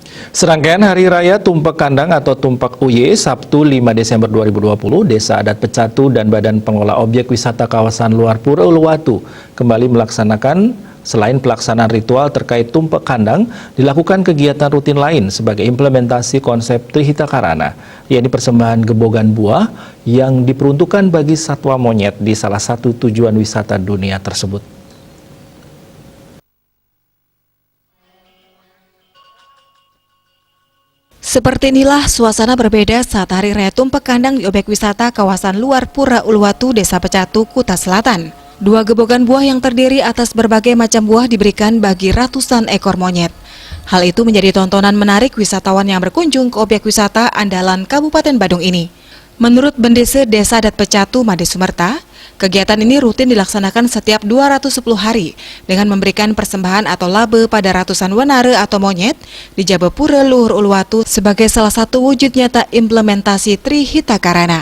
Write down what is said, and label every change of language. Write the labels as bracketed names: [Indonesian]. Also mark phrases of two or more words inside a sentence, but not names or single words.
[Indonesian] Serangkaian Hari Raya Tumpak Kandang atau Tumpak UY Sabtu 5 Desember 2020, Desa Adat Pecatu dan Badan Pengelola Objek Wisata Kawasan Luar Pura Uluwatu kembali melaksanakan, selain pelaksanaan ritual terkait Tumpak Kandang, dilakukan kegiatan rutin lain sebagai implementasi konsep Trihita Karana, yakni persembahan gebogan buah yang diperuntukkan bagi satwa monyet di salah satu tujuan wisata dunia tersebut. Seperti inilah suasana berbeda saat Hari Raya Tumpak Kandang di objek wisata kawasan Luar Pura Uluwatu, Desa Pecatu, Kuta Selatan. 2 gebogan buah yang terdiri atas berbagai macam buah diberikan bagi ratusan ekor monyet. Hal itu menjadi tontonan menarik wisatawan yang berkunjung ke objek wisata andalan Kabupaten Badung ini. Menurut Bendese Desa Adat Pecatu, Made Sumerta, kegiatan ini rutin dilaksanakan setiap 210 hari dengan memberikan persembahan atau labe pada ratusan wanara atau monyet di Jabapura Luhur Uluwatu sebagai salah satu wujud nyata implementasi Trihita Karana.